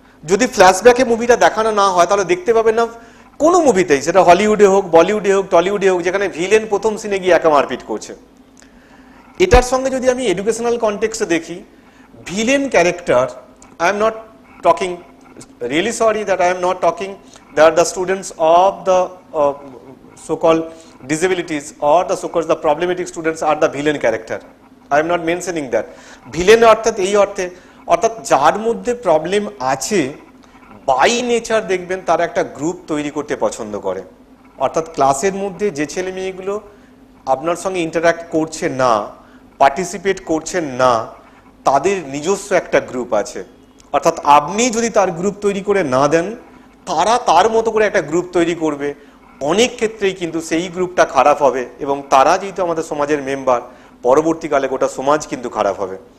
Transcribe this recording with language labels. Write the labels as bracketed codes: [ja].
[bn] যদি ফ্ল্যাশব্যাকে মুভিটা দেখানো না হয় তাহলে দেখতে পাবেন না কোনো মুভিতেই, সেটা হলিউডে হোক বলিউডে হোক টলিউডে হোক, যেখানে ভিলেন প্রথম সিনে গিয়ে একা মারপিট করছে। এটার সঙ্গে যদি আমি এডুকেশনাল কনটেক্সটে দেখি, [en] villain character, I am not talking, really sorry that I am not talking that the students of the so-called disabilities or the so-called the problematic students are the villain character. I am not mentioning that. [bn] Villain অর্থাৎ এই অর্থে, অর্থাৎ যার মধ্যে problem আছে [en] by nature [bn] দেখবেন তারা একটা গ্রুপ তৈরি করতে পছন্দ করে, অর্থাৎ ক্লাসের মধ্যে যে ছেলে মেয়েগুলো আপনার সঙ্গে ইন্টারাক্ট করছে না পার্টিসিপেট করছেন না তাদের নিজস্ব একটা গ্রুপ আছে, অর্থাৎ আপনি যদি তার গ্রুপ তৈরি করে না দেন, তারা তার মতো করে একটা গ্রুপ তৈরি করবে, অনেক ক্ষেত্রেই কিন্তু সেই গ্রুপটা খারাপ হবে এবং তারা যেহেতু আমাদের সমাজের মেম্বার, পরবর্তীকালে গোটা সমাজ কিন্তু খারাপ হবে।